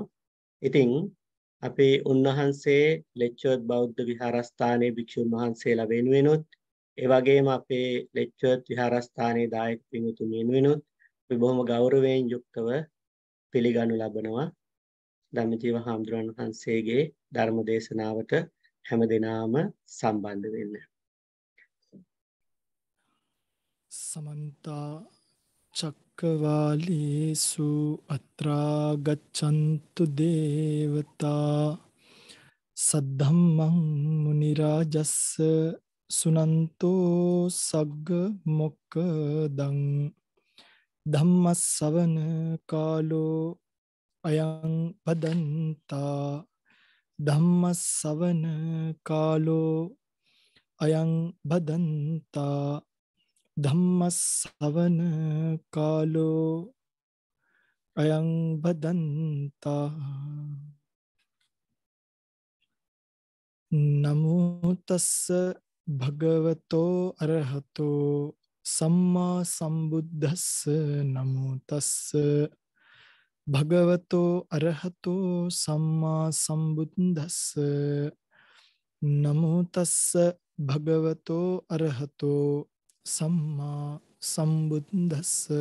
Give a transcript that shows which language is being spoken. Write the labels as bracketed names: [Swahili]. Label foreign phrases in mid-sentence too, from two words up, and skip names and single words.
[Sinhala] ඉතින් අපේ උන්වහන්සේ ලෙක්චර්ස් බෞද්ධ විහාරස්ථානයේ භික්ෂුන් වහන්සේලා වෙනුවෙනුත් ඒ වගේම අපේ ලෙක්චර්ස් විහාරස්ථානයේ දායක පින්වතුන් වෙනුවෙනුත් අපි බොහොම ගෞරවයෙන් යුක්තව පිළිගනු ලබනවා. ධම්මජීව හාමුදුරන් වහන්සේගේ ධර්ම දේශනාවට හැමදෙනාම සම්බන්ධ වෙන්න. [Pali] समन्त चक्रवालेषु अत्रा गच्छन्तु देवता सद्धम्मं मुनिराजस्स सुनन्तो सग्ग मोक्खदं ධම්මස්සවන කාලෝ අයං පදන්තා ධම්මස්සවන කාලෝ අයං බදන්තා ධම්මස්සවන කාලෝ අයං බදන්තා නමෝ තස්ස භගවතෝ අරහතෝ සම්මා සම්බුද්දස්ස නමෝ තස්ස භගවතෝ අරහතෝ සම්මා සම්බුද්දස්ස නමෝ තස්ස භගවතෝ අරහතෝ සම්මා සම්බුද්දස්ස